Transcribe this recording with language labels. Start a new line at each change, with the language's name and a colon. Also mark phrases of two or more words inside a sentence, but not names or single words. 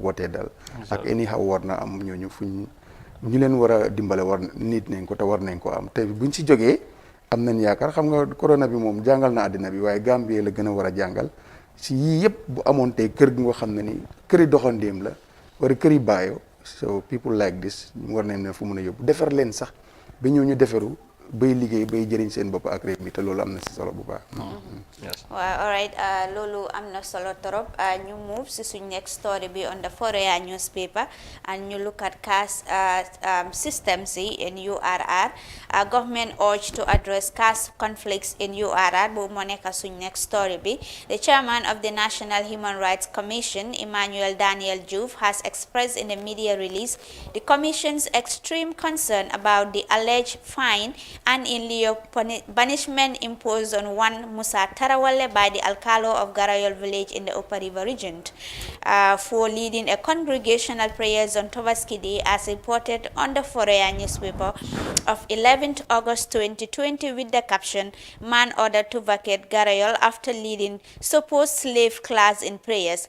Wolof: ko teddal ak any xaw war na am ñooñu fuñ ñu leen war a dimbale war nit nañ ko te war nañ ko am te buñ si jógee am nañ yaakaar xam nga corona bi moom jàngal na àddina bi waaye Gambie la gën a war a jàngal si yii yëpp bu amoon tey kër gi nga xam ne ni këri doxandéem la wala këri baayo
English: so people like this
Wolof: ñu war nañ ne fu mun a yóbbu defar leen sax ba ñëw ñu defaru bay liggéey bay jëriñ seen bopp ak réew mi te loolu am na si solo bu baax.
English: waaw alright
Wolof: loolu am na solo trop ñu
English: move
Wolof: si suñ
English: next story bi on the Foroyaa newspaper and ñu look at caste systems in URR. Government urged to address caste conflicts in URR
Wolof: boobu moo nekk suñ
English: next story bi. The chairman of the National Human Rights Commission, Emmanuel Daniel Diouf, has expressed in a media release the commission's extreme concern about the alleged fine and in lieu banishment imposed on one Musa Tarawale by the Alcalo of Garayol village in the Upper River region for leading a congregational prayers on Tobaski Day, as reported on the Foroyaa newspaper of 11th August 2020 with the caption, "Man ordered to vacate Garayol after leading supposed slave class in prayers."